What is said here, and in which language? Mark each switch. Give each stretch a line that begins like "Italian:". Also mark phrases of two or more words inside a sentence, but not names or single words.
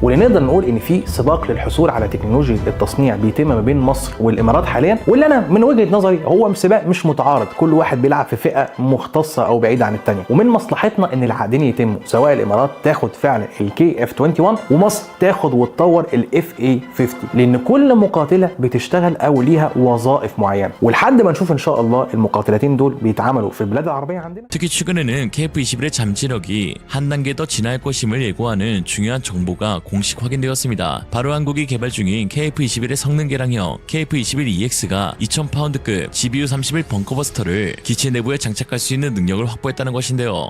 Arabic: واللي نقدر نقول ان في سباق للحصول على تكنولوجيا التصنيع بيتم ما بين مصر والامارات حاليا، واللي انا من وجهه نظري هو سباق مش متعارض، كل واحد بيلعب في فئه مختصه او بعيده عن الثانيه، ومن مصلحتنا ان العقدين يتموا، سواء الامارات تاخد فعلا KF-21 ومصر تاخد وتطور FA-50، لان كل مقاتله بتشتغل او ليها وظائف معينه، ولحد ما نشوف ان شاء الله المقاتلتين دول بيتعملوا في البلاد العربيه عندنا.
Korean: 특히 최근에는 KF-21의 잠재력이 한 단계 더 진화할 것임을 예고하는 중요한 정보가 공식 확인되었습니다. 바로 한국이 개발 중인 KF-21의 성능 개량형 KF-21EX가 2000파운드급 GBU-31 벙커버스터를 기체 내부에 장착할 수 있는 능력을 확보했다는 것인데요.